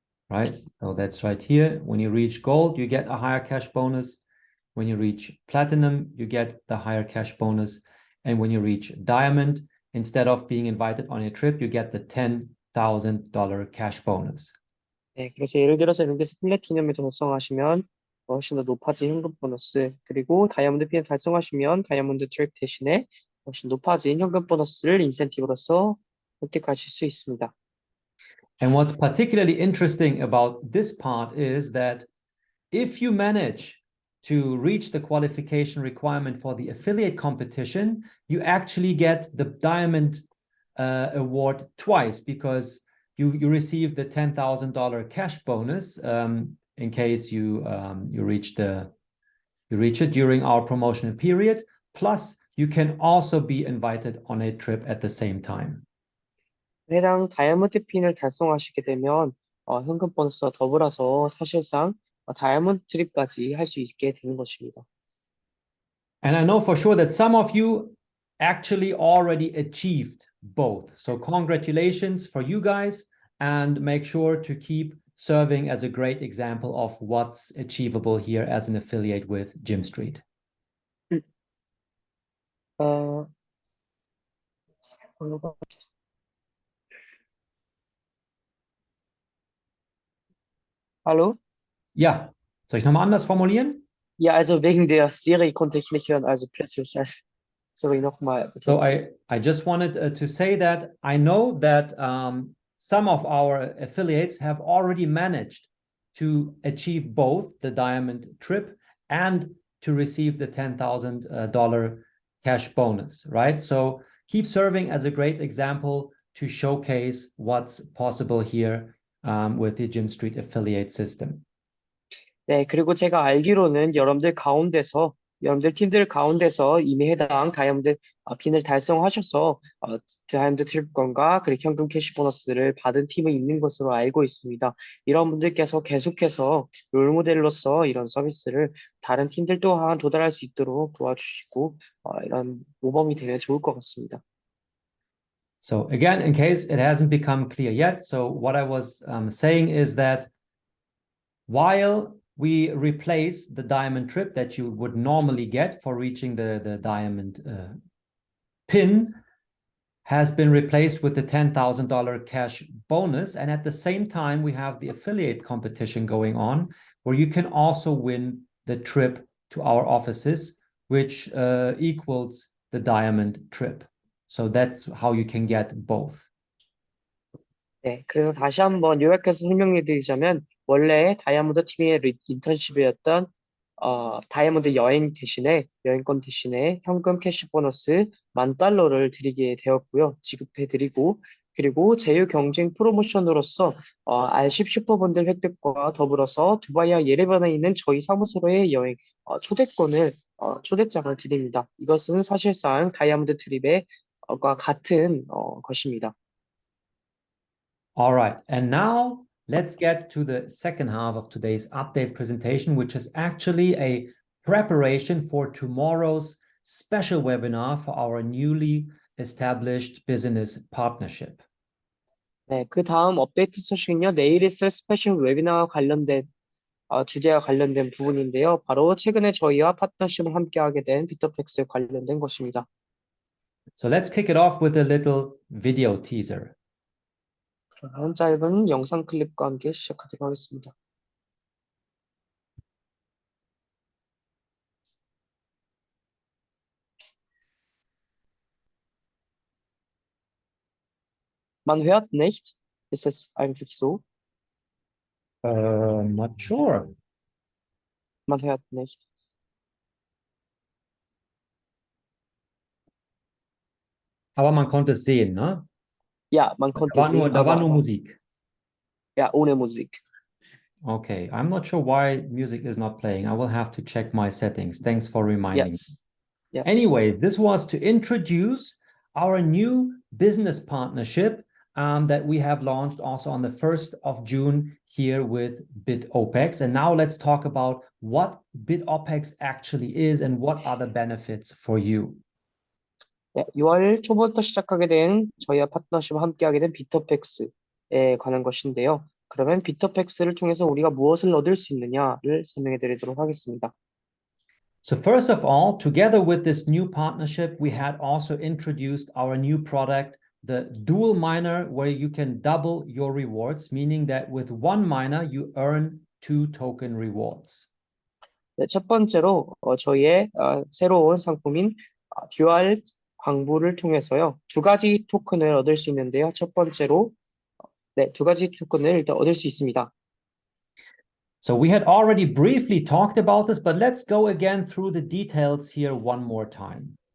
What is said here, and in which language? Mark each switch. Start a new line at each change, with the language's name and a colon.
English: Right, so that's right here. When you reach gold, you get a higher cash bonus. When you reach platinum, you get the higher cash bonus. And when you reach diamond, instead of being invited on a trip, you get the $10,000 cash bonus.
Korean: 네, 그래서 예를 들어서 여러분께서 플래티넘을 달성하시면 훨씬 더 높아진 현금 보너스, 그리고 다이아몬드 핀을 달성하시면 다이아몬드 트랙 대신에 훨씬 높아진 현금 보너스를 인센티브로서 획득하실 수 있습니다.
English: And what's particularly interesting about this part is that if you manage to reach the qualification requirement for the affiliate competition, you actually get the diamond award twice because you receive the $10,000 cash bonus in case you reach it during our promotional period. Plus, you can also be invited on a trip at the same time.
Korean: 해당 다이아몬드 핀을 달성하시게 되면 현금 보너스와 더불어서 사실상 다이아몬드 트립까지 할 수 있게 되는 것입니다.
English: And I know for sure that some of you actually already achieved both. So congratulations for you guys, and make sure to keep serving as a great example of what's achievable here as an affiliate with Gymstreet.
German: 어, Hallo? Ja, soll ich nochmal anders formulieren? Ja, also wegen der Serie konnte ich nicht hören, also plötzlich. Also, sorry, nochmal bitte.
English: So I just wanted to say that I know that some of our affiliates have already managed to achieve both the diamond trip and to receive the $10,000 cash bonus, right? So keep serving as a great example to showcase what's possible here with the Gymstreet affiliate system.
Korean: 네, 그리고 제가 알기로는 여러분들 팀들 가운데서 이미 해당 다이아몬드 핀을 달성하셔서 다이아몬드 트립권과 그리고 현금 캐시 보너스를 받은 팀이 있는 것으로 알고 있습니다. 이런 분들께서 계속해서 롤모델로서 이런 서비스를 다른 팀들 또한 도달할 수 있도록 도와주시고 이런 모범이 되면 좋을 것 같습니다.
English: So again, in case it hasn't become clear yet, so what I was saying is that while we replace the diamond trip that you would normally get for reaching the diamond pin has been replaced with the $10,000 cash bonus. And at the same time, we have the affiliate competition going on where you can also win the trip to our offices, which equals the diamond trip. So that's how you can get both.
Korean: 네, 그래서 다시 한번 요약해서 설명해 드리자면 원래 다이아몬드 팀의 인턴십이었던 다이아몬드 여행권 대신에 현금 캐시 보너스 $10,000를 드리게 되었고요. 지급해 드리고 그리고 제휴 경쟁 프로모션으로서 R10 슈퍼본들 획득과 더불어서 두바이와 예레반에 있는 저희 사무소로의 여행 초대장을 드립니다. 이것은 사실상 다이아몬드 트립의 과 같은 것입니다.
English: All right, and now let's get to the second half of today's update presentation, which is actually a preparation for tomorrow's special webinar for our newly established business partnership.
Korean: 네, 그 다음 업데이트 소식은요, 내일 있을 스페셜 웨비나와 관련된 주제와 관련된 부분인데요. 바로 최근에 저희와 파트너십을 함께하게 된 비토팩스에 관련된 것입니다.
English: So let's kick it off with a little video teaser.
Korean: 한 짧은 영상 클립과 함께 시작하도록 하겠습니다.
German: Man hört nicht. Ist es eigentlich so?
English: Not sure.
German: Man hört nicht. Aber man konnte es sehen, ne? Ja, man konnte sehen, Da war aber nur Musik. ja, ohne Musik.
English: Okay, I'm not sure why music is not playing. I will have to check my settings. Thanks for reminding me. Yes. Anyways, this was to introduce our new business partnership that we have launched also on the 1st of June here with Bitopex. And now let's talk about what Bitopex actually is and what are the benefits for you.
Korean: 네, 6월 초부터 시작하게 된 저희와 파트너십을 함께하게 된 비터팩스에 관한 것인데요. 그러면 비터팩스를 통해서 우리가 무엇을 얻을 수 있느냐를 설명해 드리도록 하겠습니다.
English: So first of all, together with this new partnership, we had also introduced our new product, the dual miner, where you can double your rewards, meaning that with one miner, you earn 2 token rewards.
Korean: 네, 첫 번째로 저희의 새로운 상품인 듀얼 광부를 통해서요. 두 가지 토큰을 얻을 수 있는데요. 첫 번째로 두 가지 토큰을 일단 얻을 수 있습니다.
English: So we had already briefly talked about this, but let's go again through the details here one more time.